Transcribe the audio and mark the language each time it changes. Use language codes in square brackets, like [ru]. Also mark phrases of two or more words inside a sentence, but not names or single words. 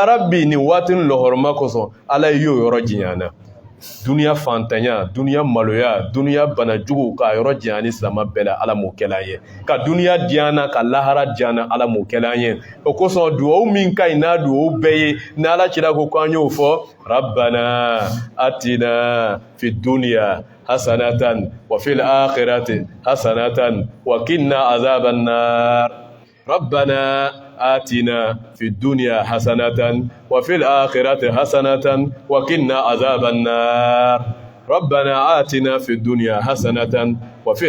[bm] Rabbi nin waati ni lɔhɔrɔma kosɔn Ala y'o yɔrɔ janyana Dunia fantanya, dunia maloya, dunia banajugu ka yɔrɔ janya ni silamɛ bɛɛ la Ala m'o kɛla an ye ka dunia diana ka lahara diana Ala m'o kɛla an ye o kosɔn duwawu min ka ɲi n'a duwawu bɛɛ ye ni Ala cira ko k'an y'o [ar] fɔ ربنا آتنا في الدنيا حسنة وفي الآخرة حسنة وقنا عذاب النار Rabbana آتنا في الدنيا حسنة وفي الآخرة حسنة وقنا عذاب النار ربنا آتنا في الدنيا حسنة وفي